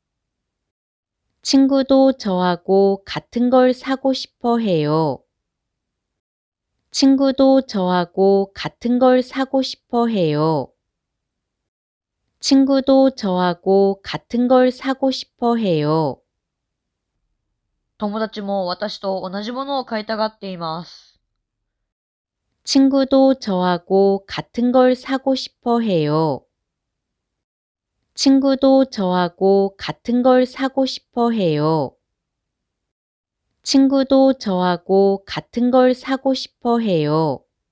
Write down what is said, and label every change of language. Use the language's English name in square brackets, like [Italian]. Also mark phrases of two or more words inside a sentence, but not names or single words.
[Korean] 친구도 저하고 같은 걸 사고 싶어 해요. 친구도 저하고 같은 걸 사고 싶어 해요. 친구도 저하고 같은 걸 사고 싶어 해요. [Japanese] 友達も私と同じものを買いたがっています。 [Korean] 친구도 저하고 같은 걸 사고 싶어 해요. 친구도 저하고 같은 걸 사고 싶어 해요. 친구도 저하고 같은 걸 사고 싶어 해요.